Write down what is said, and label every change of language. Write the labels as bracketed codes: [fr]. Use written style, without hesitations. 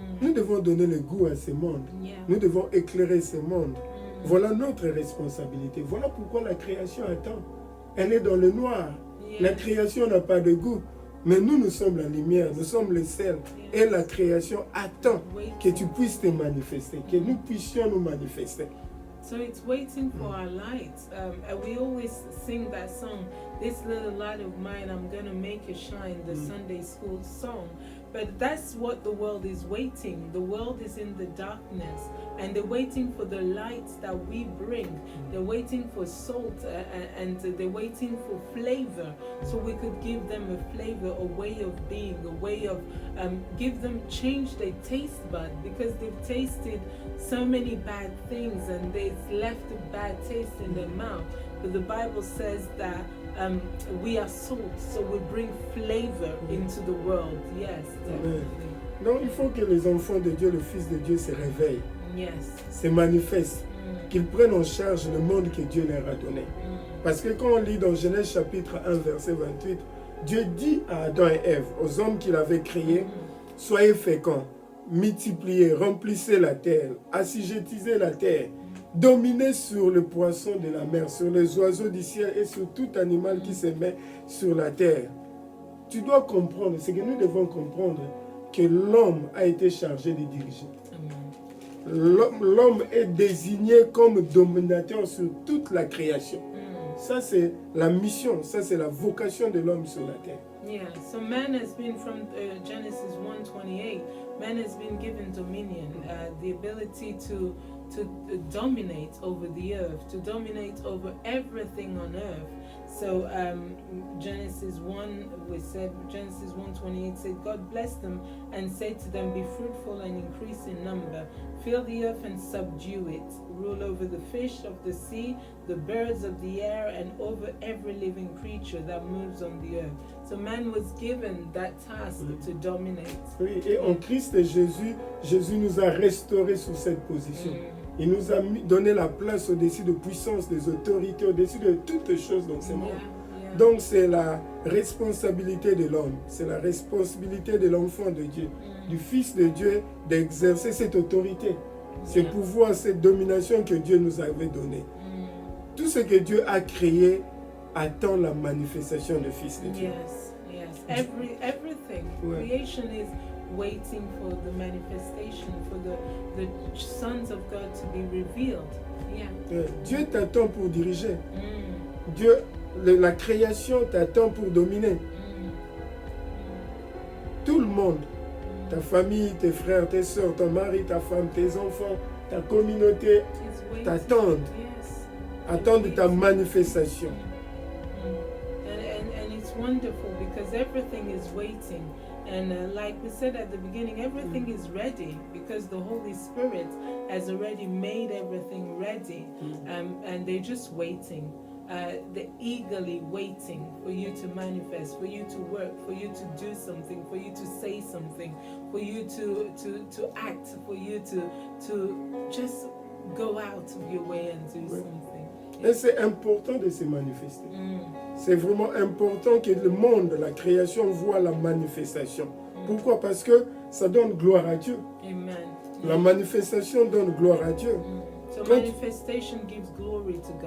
[fr] Nous devons donner le goût à ce monde. Nous devons éclairer ce monde. Voilà notre responsabilité. Voilà pourquoi la création attend. Elle est dans le noir. La création n'a pas de goût. Mais nous sommes la lumière, nous sommes le sel. Et la création attend que tu puisses te manifester, que nous puissions nous manifester. [en] So it's waiting for our light. And we always sing that song, "This little light of mine, I'm gonna make it shine," the Sunday school song. But that's what the world is waiting. The world is in the darkness, and they're waiting for the lights that we bring. They're waiting for salt, and they're waiting for flavor, so we could give them a flavor, a way of being, a way of give them, change their taste bud, because they've tasted so many bad things and they've left a bad taste in their mouth. But the Bible says that we are salt, so we bring flavor into the world. Yes, definitely. [fr] Non, il faut que les enfants de Dieu, le Fils de Dieu, se réveillent, [en] Yes. [fr] se manifestent, qu'ils prennent en charge le monde que Dieu leur a donné. Parce que quand on lit dans Genèse chapitre 1, verset 28, Dieu dit à Adam et Ève, aux hommes qu'il avait créés, soyez féconds, multipliez, remplissez la terre, assujettissez la terre, dominez sur le poisson de la mer, sur les oiseaux du ciel et sur tout animal qui se met sur la terre. Tu dois comprendre, c'est que nous devons comprendre que l'homme a été chargé de diriger. L'homme est désigné comme dominateur sur toute la création. Ça, c'est la mission, ça, c'est la vocation de l'homme sur la terre. [en] Yeah, so man has been, from Genesis 1:28, man has been given dominion, the ability to dominate over the earth, to dominate over everything on earth. So Genesis 1:28 said, God blessed them and said to them, be fruitful and increase in number, fill the earth and subdue it, rule over the fish of the sea, the birds of the air, and over every living creature that moves on the earth. So man was given that task to dominate. [fr] Oui, et en Christ et Jésus, Jésus nous a restaurés sur cette position. Il nous a donné la place au-dessus de puissance, des autorités, au-dessus de toutes les choses dans ce monde. Donc c'est la responsabilité de l'homme, c'est la responsabilité de l'enfant de Dieu, du Fils de Dieu, d'exercer cette autorité, ce pouvoir, cette domination que Dieu nous avait donnée. Tout ce que Dieu a créé attend la manifestation du Fils de Dieu. [en] Yes, yes. Everything. Creation is waiting for the manifestation, for the sons of God to be revealed. Yeah. [fr] Dieu t'attend pour diriger. Dieu, la création t'attend pour dominer. Tout le monde, ta famille, tes frères, tes soeurs, ton mari, ta femme, tes enfants, ta communauté t'attendent. [en] Yes. [fr] Attendent ta manifestation. [en] And it's wonderful because everything is waiting. And like we said at the beginning, everything is ready because the Holy Spirit has already made everything ready. And they're just waiting. They're eagerly waiting for you to manifest, for you to work, for you to do something, for you to say something, for you to act, for you to just go out of your way and do something. [fr] Et c'est important de se manifester. C'est vraiment important que le monde, la création, voit la manifestation. Pourquoi? Parce que ça donne gloire à Dieu. [en] Amen. [fr] La manifestation donne gloire à Dieu. [en] So manifestation gives glory to God.